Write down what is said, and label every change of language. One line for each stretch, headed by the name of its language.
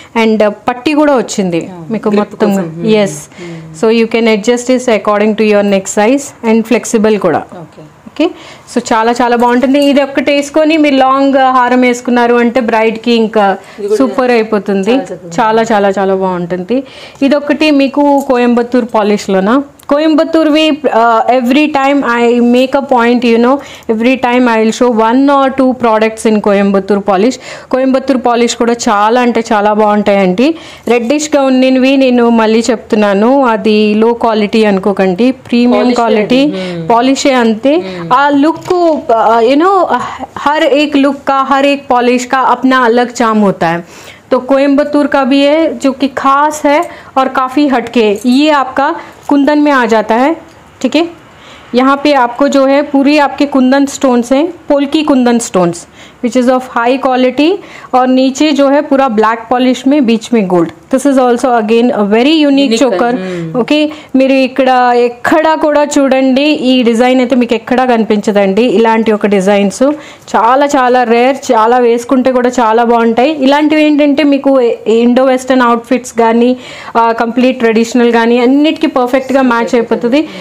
Telugu: And పట్టి కూడా వచ్చింది మీకు మొత్తం.
English: Yes, so you can adjust is according to your neck size and flexible కూడా.
Telugu: ఓకే, సో చాలా బాగుంటుంది. ఇది ఒక్కటి వేసుకొని మీరు లాంగ్ హారం వేసుకున్నారు అంటే బ్రైడ్కి ఇంకా సూపర్ అయిపోతుంది. చాలా బాగుంటుంది. ఇదొకటి మీకు Coimbatore పాలిష్లోనా
English: Coimbatore we every time I make a point, you know, every time I will show 1 or 2 products in Coimbatore polish.
Telugu: Coimbatore polish కూడా చాలా అంటే చాలా బాగుంటాయండి. రెడ్డిష్గా ఉన్నవి నేను మళ్ళీ చెప్తున్నాను, అది లో క్వాలిటీ అనుకోకండి, ప్రీమియం క్వాలిటీ
Hindi: पॉलिश है अंते आ लुक को यू नो हर एक लुक का हर एक पॉलिश का अपना अलग चार्म होता है. तो कोयम्बतूर का भी है जो कि खास है और काफ़ी हटके है. ये आपका कुंदन में आ जाता है. ठीक है, यहाँ पे आपको जो है पूरी आपके कुंदन स्टोन्स हैं, polki Kundan stones
English: which is of high quality,
Hindi: और नीचे जो है पूरा ब्लैक पॉलिश में बीच में gold.
English: This is also again a very unique choker.
Telugu: Okay, మీరు ఇక్కడ ఎక్కడా కూడా చూడండి, ఈ డిజైన్ అయితే మీకు ఎక్కడా కనిపించదండి. ఇలాంటి ఒక డిజైన్స్ చాలా చాలా రేర్, చాలా వేసుకుంటే కూడా చాలా బాగుంటాయి. ఇలాంటివి ఏంటంటే మీకు ఇండో వెస్టర్న్ అవుట్ఫిట్స్ కానీ కంప్లీట్ ట్రెడిషనల్ కానీ అన్నిటికీ పర్ఫెక్ట్గా మ్యాచ్ అయిపోతుంది.